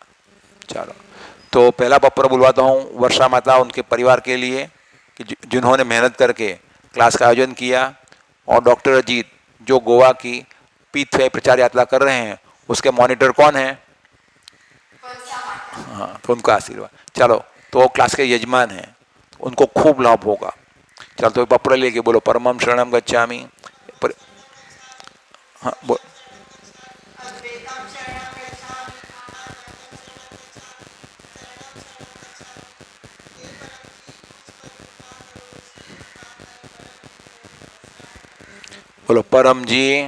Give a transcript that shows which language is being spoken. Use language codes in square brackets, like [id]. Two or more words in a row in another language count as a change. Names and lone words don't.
[hi] चलो, तो पहला पत्र बुलवाता हूँ वर्षा माता उनके परिवार के लिए कि जिन्होंने मेहनत करके क्लास का आयोजन किया, और डॉक्टर अजीत जो गोवा की पीठ प्रचार यात्रा कर रहे हैं, उसके मॉनिटर कौन है? हाँ, तो उनका आशीर्वाद। चलो, तो वो क्लास के यजमान हैं, उनको खूब लाभ होगा। चलो, तो पत्र लेके बोलो [sa] परमं शरणम गच्छामि। [hi] हाँ बोलो परम जी।